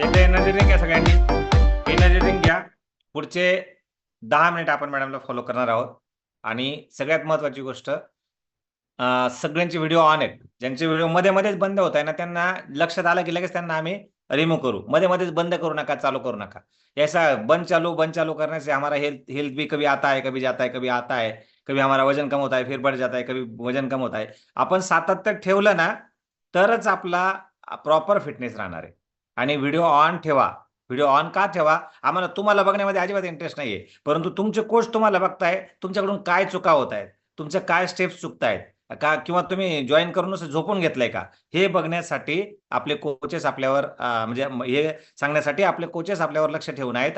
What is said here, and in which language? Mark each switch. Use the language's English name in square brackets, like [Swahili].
[Marathi] Energy drink आहे सगळ्यांनी, energy drink घ्या. पुढचे 10 मिनिट आपण मॅडमला फॉलो करणार आहोत. आणि सगळ्यात महत्वाची गोष्ट, सगळ्यांचे व्हिडिओ ऑन आहेत. ज्यांचे व्हिडिओ मध्ये मध्येच बंद होत आहे ना, त्यांना लक्षात आलं की लगेच त्यांना आम्ही रिमूव्ह करू. मध्ये मध्येच बंद करू नका, चालू करू नका. [Hindi] ऐसा बंद चालू करने से हमारा हेल्थ भी कभी आता है, कभी जाता है, कभी आता है, कभी हमारा वजन कम होता है, फिर बढ़ जाता है, कभी वजन कम होता है. [Marathi] आपण सातत्य ठेवलं ना, तरच आपला प्रॉपर फिटनेस राहणार आहे. आणि व्हिडिओ ऑन ठेवा. व्हिडिओ ऑन का ठेवा? आम्हाला तुम्हाला बघण्यामध्ये अजिबात इंटरेस्ट नाहीये, परंतु तुमचे कोच तुम्हाला बघताय, तुमच्याकडून काय चुका होत आहेत, तुमचे काय स्टेप्स चुकतायत का, किंवा तुम्ही जॉईन करून झोपून घेतलंय का, हे बघण्यासाठी आपले कोचेस आपल्यावर म्हणजे हे सांगण्यासाठी आपले कोचेस आपल्यावर लक्ष ठेवून आहेत.